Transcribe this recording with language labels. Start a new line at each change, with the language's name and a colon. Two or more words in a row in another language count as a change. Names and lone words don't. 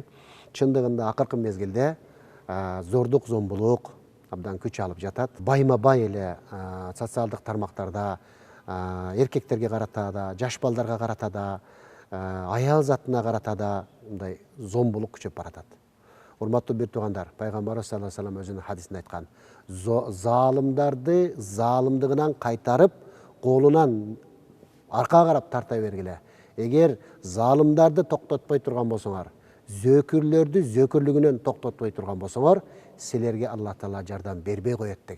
Kyrgyz: Чындыгында акыркы мезгилде зордук, зомбулук абдан күч алып жатат. Байма-бай эле социалдык тармактарда эркектерге карата да, жаш балдарга карата да, аял затына карата да мындай зомбулук күчөп баратат. Урматтуу бир туугандар, Пайгамбарыбыз
Arabic: صلى الله عليه وسلم
Kyrgyz: өзүнүн хадисинде айткан: "Залымдарды залымдыгынан кайтарып, колунан аркага карап тарта бергиле. Эгер залымдарды токтотпой турган болсоңор, зөкүрлөрдү зөкүрлүгүнөн токтотпой турган болсоңор, силерге Аллах Таала жардам бербей коет" деген.